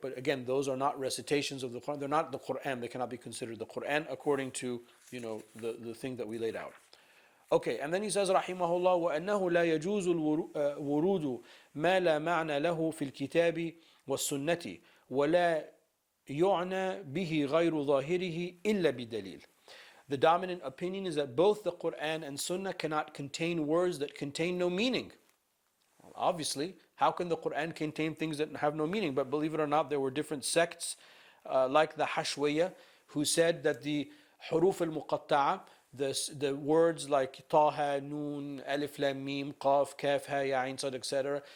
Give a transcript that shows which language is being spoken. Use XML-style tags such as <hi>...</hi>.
<en>But again, those are not recitations of the Quran. They're not the Quran. They cannot be considered the Quran according to the thing that we laid out.</en> <ar>Okay, and then he says, rahimahullah, وَأَنَّهُ لَا يَجُوزُ الْوُرُودُ مَا لَا مَعْنَى لَهُ فِي الْكِتَابِ وَالسُّنَّةِ وَلَا يُعْنَى بِهِ غَيْرُ ظَاهِرِهِ إِلَّا بِدَلِيلٍ.</ar> <en>The dominant opinion is that both the Quran and Sunnah cannot contain words that contain no meaning. Well, obviously, how can the Quran contain things that have no meaning? But believe it or not, there were different sects, like the Hashwiyah, who said that the huruf al-muqatta'a, the words like Taha, Noon, Alif, Lam, Mim, Qaf, Kaf, Ha, Ya, Ain, Sad, etc.</en>